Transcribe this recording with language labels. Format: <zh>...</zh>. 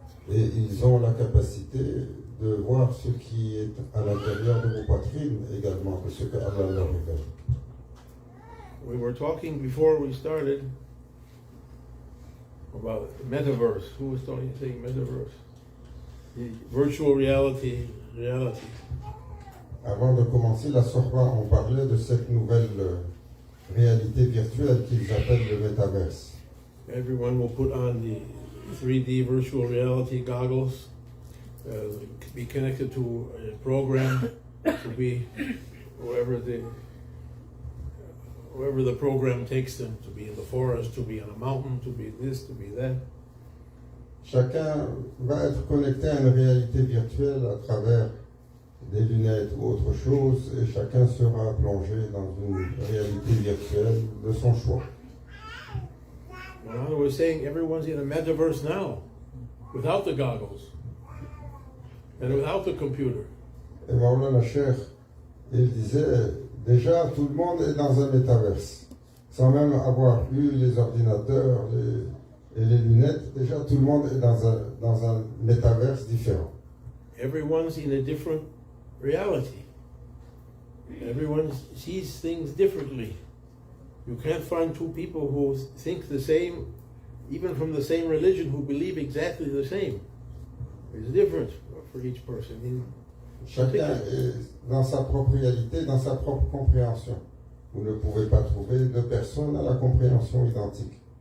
<fr>Et ils ont la capacité de voir ce qui est à l'intérieur de vos poitrines également, que ce que Allah leur révèle.</fr> <en>We were talking before we started about metaverse. Who was saying metaverse? The virtual reality.</en> <fr>Avant de commencer la Sohba, on parlait de cette nouvelle réalité virtuelle qu'ils appellent le métaverse.</fr> <en>Everyone will put on the 3D virtual reality goggles, be connected to a program, to be wherever the program takes them, to be in the forest, to be on a mountain, to be this, to be that.</en> <fr>Chacun va être connecté à une réalité virtuelle à travers des lunettes ou autre chose, et chacun sera plongé dans une réalité virtuelle de son choix.</fr> <en>Well, I was saying everyone's in a metaverse now, without the goggles and without the computer.</en> <fr>Et Maulana Cheikh, il disait, déjà tout le monde est dans un métaverse, sans même avoir eu les ordinateurs et les lunettes, déjà tout le monde est dans un métaverse différent.</fr> <en>Everyone's in a different reality. Everyone sees things differently. You can't find two people who think the same, even from the same religion, who believe exactly the same. It's different for each person.</en> <fr>Chacun est dans sa propre réalité, dans sa propre compréhension. Vous ne pouvez pas trouver deux personnes à la compréhension identique.</fr>